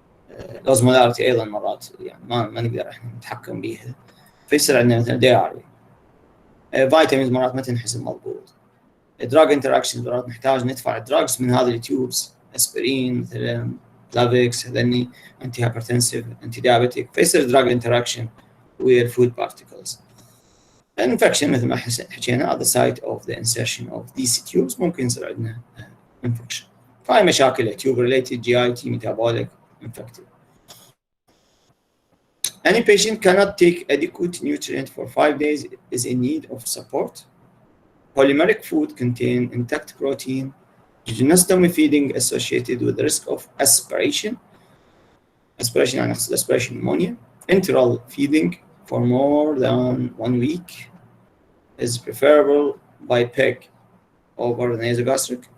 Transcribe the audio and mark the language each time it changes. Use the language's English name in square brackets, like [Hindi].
[Arabic] الاوزمولاريتي ايضا مرات يعني ما نقدر احنا نتحكم بيها، فيصير عندنا مثلا دياري. فيتامينز مرات ما تنحسب مضبوط. دراج انتراكشن مرات نحتاج ندفع دراجز من هذه التيوبز، اسبرين مثلا، بلافيكس، هذني انتي هايبرتنسيف، انتي دايابيتيك، فيصير دراج انتراكشن ويا الفود بارتيكلز. انفكشن مثل ما حكينا [English] at the site of the insertion of these tubes [Arabic] ممكن يصير عندنا انفكشن. فهاي مشاكل تيوب ريليتد، جي اي تي، ميتابوليك، انفكتيف. [English] Any patient cannot take adequate nutrient for 5 days is in need of support. Polymeric food contain intact protein. Jejunostomy feeding associated with the risk of aspiration. Aspiration يعني aspiration pneumonia. Enteral feeding for more than 1 week is preferable by PEG over nasogastric.